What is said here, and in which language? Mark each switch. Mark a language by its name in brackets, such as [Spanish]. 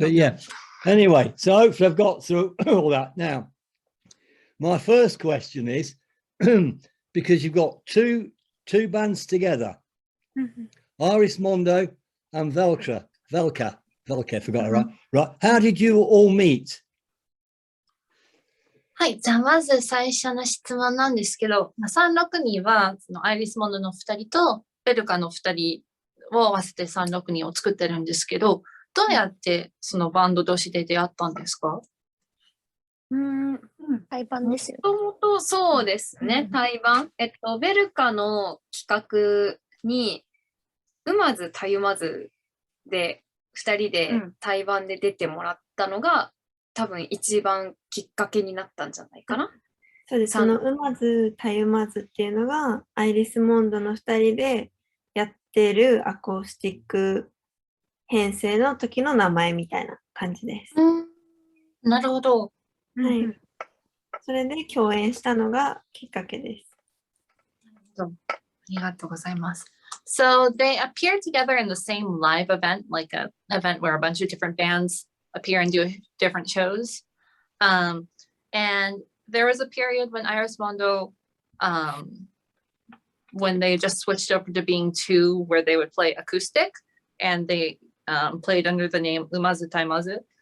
[English] But yeah, anyway, so hopefully I've got through all that. Now, my first question is, because you've got two bands together, Iris Mondo and Velka, forgot it, right? Right. How did you all meet? [Japanese] はい、じゃあまず最初の質問なんですけど、362はそのアイリスモンドの2人とベルカの2人を合わせて362を作ってるんですけど、どうやってそのバンド同士で出会ったんですか？対バンですよ。もともとそうですね、対バン。ベルカの企画に、うまずたゆまずで、2人で対バンで出てもらったのが、多分一番きっかけになったんじゃないかな。そうです。そのうまずたゆまずっていうのがアイリスモンドの2人でやってるアコースティック編成の時の名前みたいな感じです。なるほど。はい。それで共演したのがきっかけです。ありがとうございます。 [English] So they appeared together in the same live event, like an event where a bunch of different bands appear and do different shows. And there was a period when Iris Mondo, when they just switched over to being two, where they would play acoustic, and they played under the name Umazu Taimazu.